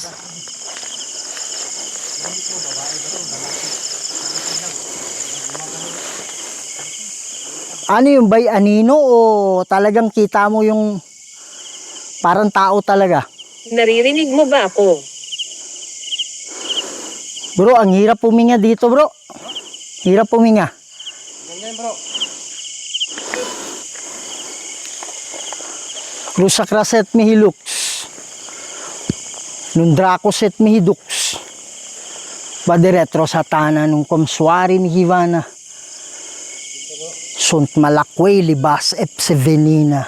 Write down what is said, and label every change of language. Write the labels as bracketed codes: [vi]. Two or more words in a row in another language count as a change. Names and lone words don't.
[tl] Ano yung bay anino o talagang kita mo yung parang tao talaga? Naririnig mo ba ako? Bro, ang hirap puminga dito, bro. Hirap puminga. ganyan bro. Crusakraset mihilux. Nundrakoset mihidux. Badiretro satana nung komswari mihivana. Sunt malakwe libas epsevenina.